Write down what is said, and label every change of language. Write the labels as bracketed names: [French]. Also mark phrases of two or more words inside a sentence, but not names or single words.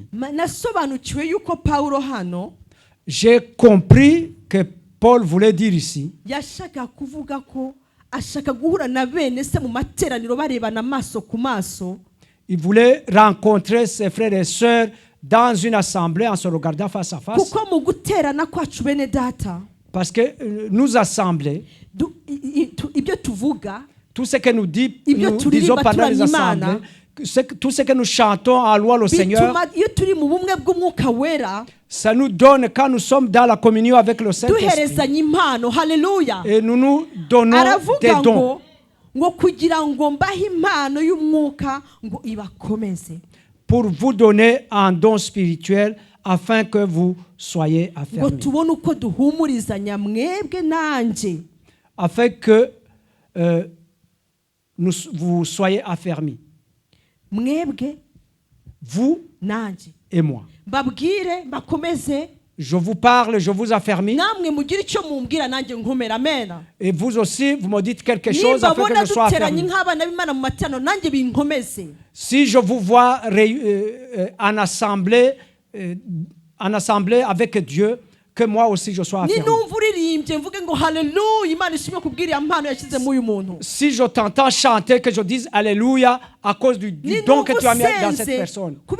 [Kinyarwanda] Nasobanukiwe yuko Paulo hano [French] J'ai compris que Paul voulait dire ici, [Kinyarwanda] yashaka kuvuga ko ashaka guhura na bene se mu materaniro barebana amaso ku maso. [French] il voulait rencontrer ses frères et sœurs dans une assemblée en se regardant face à face. [Kinyarwanda] Kuko mu guterana kwacu bene data, [French] Parce que nous assemblées, [Kinyarwanda] ibyo tuvuga, [French] tout ce que nous [Kinyarwanda] ibyo [French] disons [Kinyarwanda] turirimba [French] pendant les [Kinyarwanda] turamya [French] assemblées, [Kinyarwanda] Imana, [French] tout ce que nous chantons en louant le Seigneur, [Kinyarwanda] bituma iyo turi mu bumwe bw'umwuka wera [French] ça nous donne, quand nous sommes dans la communion avec le Saint-Esprit, [Kinyarwanda] duherezanya impano. Haleluya. [French] et nous nous donnons des [Kinyarwanda] Aravuga [French] dons [Kinyarwanda] ngo kugira ngo mbahe impano y'umwuka ngo ibakomeze, [French] pour vous donner un don spirituel afin que vous soyez [Kinyarwanda] ngo [French] affermis. [Kinyarwanda] tubone uko duhumurizanya mwebwe nanjye, [French] Afin que vous soyez affermis. [Kinyarwanda] mwebwe [French] Vous [Kinyarwanda] nanjye, [French] et moi. [Kinyarwanda] mbabwire mbakomeze, [French] Je vous parle, je vous affermis. [Kinyarwanda] namwe mugire icyo mumbwira nanjye nkomera. Amen. [French] Et vous aussi, vous me dites quelque chose [Kinyarwanda] Nimba [French] afin que [Kinyarwanda] bona [French] je sois [Kinyarwanda] duteranye [French] affermi. [Kinyarwanda] nk'abana b'Imana mu materaniro nanjye binkomeze. [French] Si je vous vois en assemblée avec Dieu, que moi aussi je sois affermi. [Kinyarwanda] Ninumva uririmbye [French] Si je t'entends chanter, que je dise Alléluia à cause du don que tu as mis dans cette personne.